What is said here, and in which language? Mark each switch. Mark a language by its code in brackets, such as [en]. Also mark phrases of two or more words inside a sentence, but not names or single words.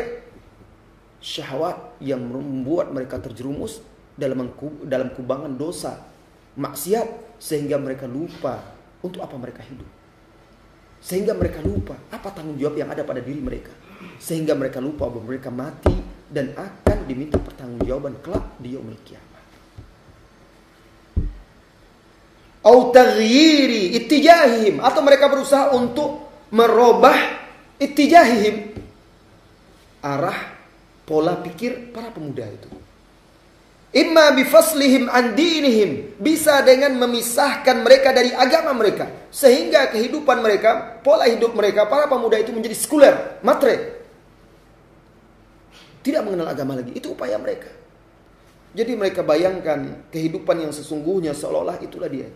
[id] Syahwat yang membuat mereka terjerumus dalam kubangan dosa, maksiat, sehingga mereka lupa untuk apa mereka hidup. Sehingga mereka lupa apa tanggung jawab yang ada pada diri mereka. Sehingga mereka lupa bahwa mereka mati dan akan diminta pertanggungjawaban kelak di [ar] يوم القيامة. أو تغيير اتجاههم, [id] atau mereka berusaha untuk merubah ittijahihim, arah pola pikir para pemuda itu. [ar] إما بفصلهم عن دينهم, [id] bisa dengan memisahkan mereka dari agama mereka, sehingga kehidupan mereka, pola hidup mereka, para pemuda itu menjadi sekuler, matre, tidak mengenal agama lagi. Itu upaya mereka. Jadi mereka bayangkan kehidupan yang sesungguhnya seolah-olah itulah dia.